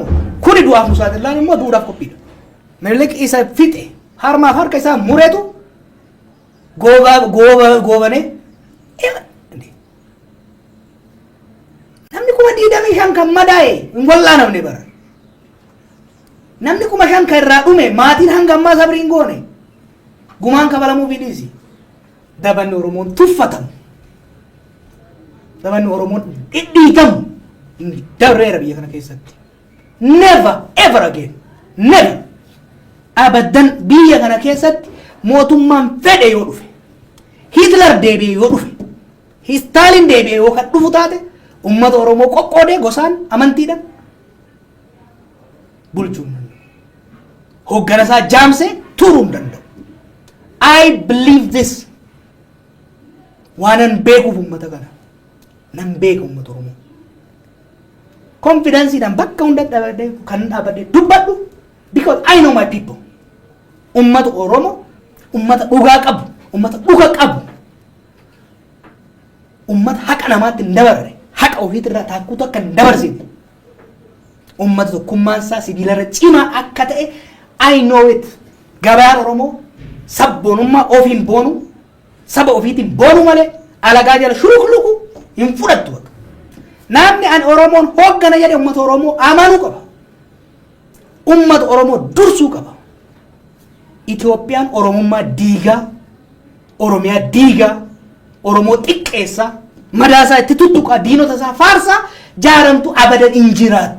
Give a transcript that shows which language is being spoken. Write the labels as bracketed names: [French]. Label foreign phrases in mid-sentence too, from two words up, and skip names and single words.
[Oromo] Kuni du'aaf nu saaxilaan immoo duudhaaf qophiidha. Minilik isa fixe harmaaf harka isaa mureetu goobanee namni 25 kan madaa'e hin wallaanamne bara. Namni 5 kan irraa dhume maatiin hanga ammaa sabrii hin goone gumaan kafalamuu fidhiisi. Dabanni Oromoon tuffatamu. Dabanni Oromoon dhidhiitamu darbeera biyya kana keessatti. [English] Never ever again. Never. [Oromo] Abaddan biyya kana keessatti mootummaan fedhe yoo dhufe. Hitler deebi'ee yoo dhufe. Stalin deebi'ee yoo kan dhufu taate uummata Oromoo qoqqoodee gosaan amantiidhaan bulchuu hin danda'u. Hoggana isaa jaamsee turuu hin danda'u. [English] I believe this. [Oromo] Waanan beekuuf uummata kana nan beeka uummata Oromoo. Confidenceidhaan bakka hunda kan dhaabadde dubbadhu [English] because I know my people. [Oromo] Uummata Oromoo uummata dhugaa qabu, uummata dhuga qabu, uummata haqa namaatti hin dabarre, haqa ofiitirraa taakkuutu akka hin dabarsine. Uummata tokkummaan isaa sibiilarra cimaa akka ta'e [English] I know it. [Oromo] Gabayaan Oromoo sabboonummaa ofiin boonu saba ofiitiin boonu malee alagaa jala shuluqluqu hin fudhattu. Namni an Oromoon hoggana jedhe uummata Oromoo amanuu qaba. Uummata Oromoo dursuu qaba. Itoophiyaan Oromummaa diigaa, Oromiyaa diigaa, Oromoo xiqqeessaa, madaasaa itti tuttuqaa, diinota isaa faarsaa jaaramtu abadan hin jiraattu.